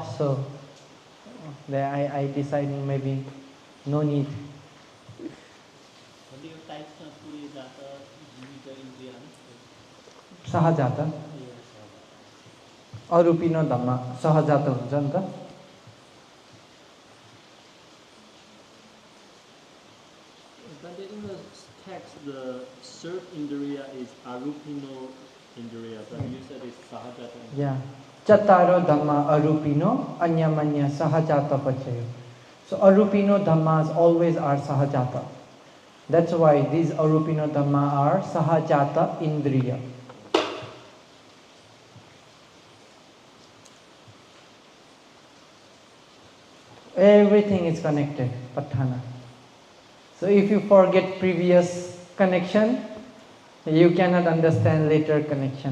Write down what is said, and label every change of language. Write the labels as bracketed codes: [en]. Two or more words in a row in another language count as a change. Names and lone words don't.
[en] So then I decided maybe no need. What do you type [pi] Purejata, Jivita, Indriya? [en] Sahajata, Yes. [pi] arupino dhamma, sahajata [ne] हुन्छ नि त. [en] But in the text, the third Indriya is [pi] Arupino Indriya, [en] but you said it's Sahajata. Yeah. [pi] Chattaro dhamma arupino, anyamanya sahajata pachayo. [en] So [pi] arupino dhammas [en] always are sahajata. That's why these [pi] arupino dhamma [en] are [pi] sahajata indriya. [en] Everything is connected, Patthana. So if you forget previous connection, you cannot understand later connection.